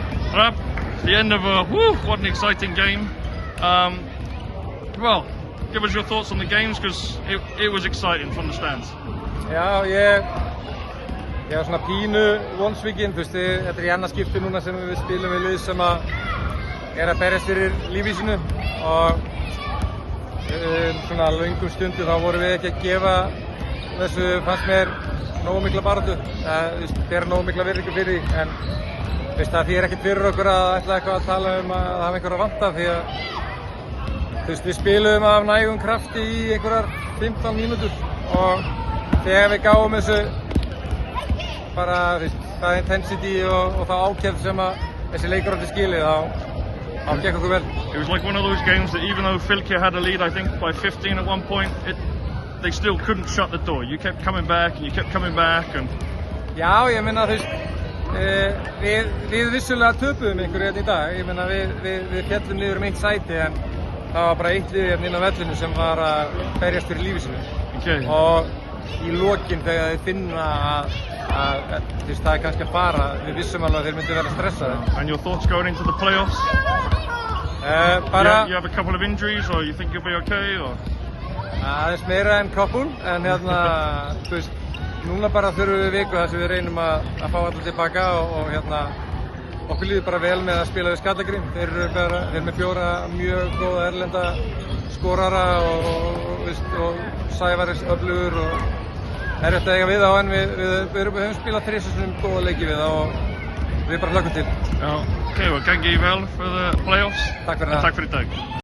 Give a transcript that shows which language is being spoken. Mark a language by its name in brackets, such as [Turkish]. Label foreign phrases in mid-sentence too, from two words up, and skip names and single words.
[English] Rab, the end of what an exciting game. Well, give us your thoughts on the games because it was exciting from the stands. [Icelandic] Já, ég var svona pínu vonsvikinn, þú veist, þetta í annað skipti núna sem við spilum við lið sem að berjast fyrir lífi sínu og svona löngum stundu þá vorum við ekki að gefa þessu, fannst mér, nógu mikla baráttu, bera nógu mikla virðingu fyrir því, en það þýðir ekkert fyrir okkur að ætla eitthvað að tala að hafa einhverja vanta því að við spiluðum af nægum krafti í einhverjar 15 mínútur og þegar við gáum þessu bara það intensity og það ákefð sem að þessi leikur átti skilið þá gekk okkur vel. [English] It was like one of those games that even though Fylkir had a lead, I think by 15 at one point, they still couldn't shut the door. You kept coming back and you kept coming back and... [Icelandic] Já, ég meina við vissulega töpuðum einhverju hérna í dag. Ég meina við fjallum niður eitt sæti en það var bara eitt lið hérna inn á vellinu sem var að berjast fyrir lífi sínu. Okay. Og í lokin þegar þeir finna að það kannski að fara, við vissum alveg að þeir myndi vera stressaði. [English] And your thoughts going into the playoffs? You have a couple of injuries or you think you'll be okay? Or? [Icelandic] Aðeins meira en couple, en núna bara þurfum við viku þar sem við reynum að fá allir tilbaka og okkur líður bara vel með að spila við Skallagrim. Þeir eru með 4 mjög góða erlenda skorara og Sævar öflugur og erfitt að eiga við á, en við höfum spilað 3 góða leiki við það og við bara hlökkum til. [English] Já, ok, well, [Icelandic] gangi vel [English] for the playoffs. [Icelandic] Takk fyrir það. Takk fyrir í dag.